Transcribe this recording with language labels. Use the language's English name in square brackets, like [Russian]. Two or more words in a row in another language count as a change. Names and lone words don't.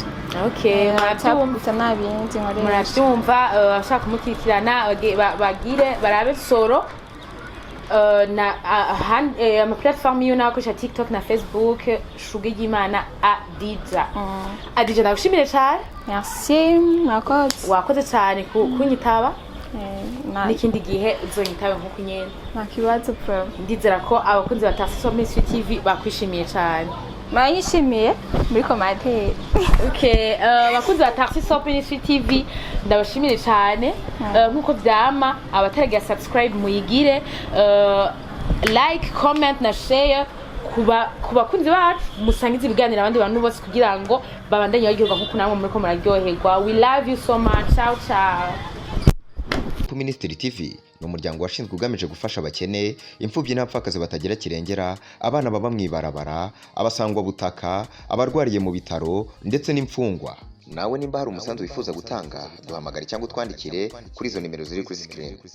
[Rundi] okay murabyumva abashaka kumukurikirana bagire barabe soro na ama platform yo nakoresha TikTok na Facebook Shugo Gimana Adija ndagushimire cyane [French] merci [Rundi] wakoze cyane kunyitaba n'ikindi gihe uzonyitabe nkuko nyene nakibazo problem ndizera ko abakunzi ba Taxi so Ministry TV bakwishimiye cyane Mayishimiye muri commentaire. Okay, bakunzi ba Taxi so Ministry TV ndabashimire cyane nkuko byama abataragira subscribe muyigire [English] like comment [Rundi] na share kubakunzi bacu musangize ibiganiro abandi bantu bose kugira ngo babandanye baryoherwa nkuko namwe muri ko muraryoherwa. [English] We love you so much. [Italian] Ciao ciao. [Rundi] Ministry TV ni umuryango washinzwe ugamije gufasha abakene, imfubyi n'abapfakazi batagira kirengera, abana baba mwibarabara, abasangwa butaka, abarwariye mu bitaro ndetse n'imfungwa. Nawe nimba hari umusanzu wifuza gutanga duhamagara cyangwa utwandikire kuri izo nimero ziri kuri screen.